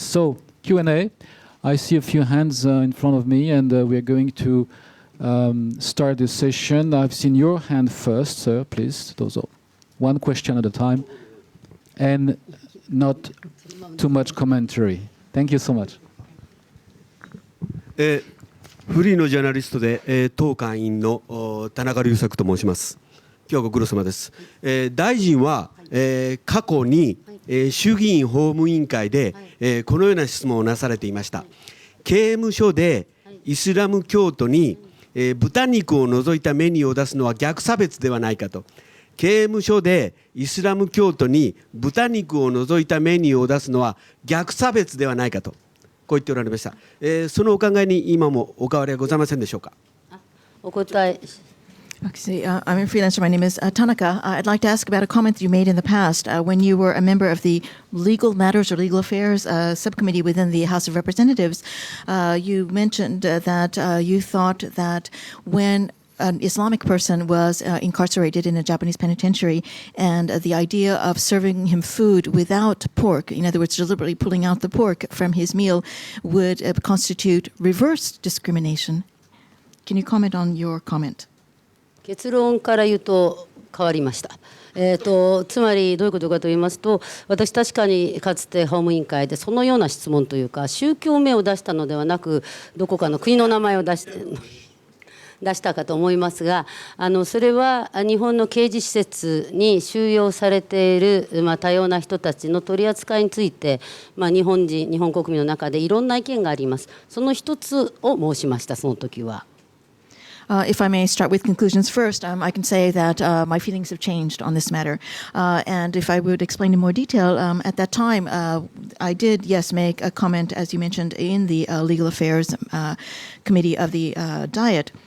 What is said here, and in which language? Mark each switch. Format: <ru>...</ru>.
<en>So, Q&A. I see a few hands in front of me, and we are going to start this session. I've seen your hand first, sir. Please, dozo. One question at a time, and not too much commentary. Thank you so much.</en> <ja>フリーのジャーナリストで、当会員の田中隆作と申します。今日はご苦労様です。大臣は、過去に衆議院法務委員会で、このような質問をなされていました。刑務所でイスラム教徒に、豚肉を除いたメニューを出すのは逆差別ではないかと。刑務所でイスラム教徒に豚肉を除いたメニューを出すのは逆差別ではないかとこう言っておられました。そのお考えに今もお変わりはございませんでしょうか。お答え。</ja> <en>Actually, I'm a freelancer. My name is Tanaka. I'd like to ask about a comment you made in the past when you were a member of the Legal Matters or Legal Affairs subcommittee within the House of Representatives. You mentioned that you thought that when an Islamic person was incarcerated in a Japanese penitentiary, and the idea of serving him food without pork, in other words, deliberately pulling out the pork from his meal, would constitute reverse discrimination. Can you comment on your comment?</en> <ja>結論から言うと変わりました。つまりどういうことかと言いますと、私確かにかつて法務委員会でそのような質問というか宗教名を出したのではなくどこかの国の名前を出したかと思いますが、それは日本の刑事施設に収容されている、多様な人たちの取り扱いについて、日本国民の中でいろんな意見があります。その一つを申しました。その時は。</ja> <en>If I may start with conclusions first, I can say that my feelings have changed on this matter. And if I would explain in more detail, at that time, I did, yes, make a comment, as you mentioned, in the Legal Affairs Committee of the Diet.</en>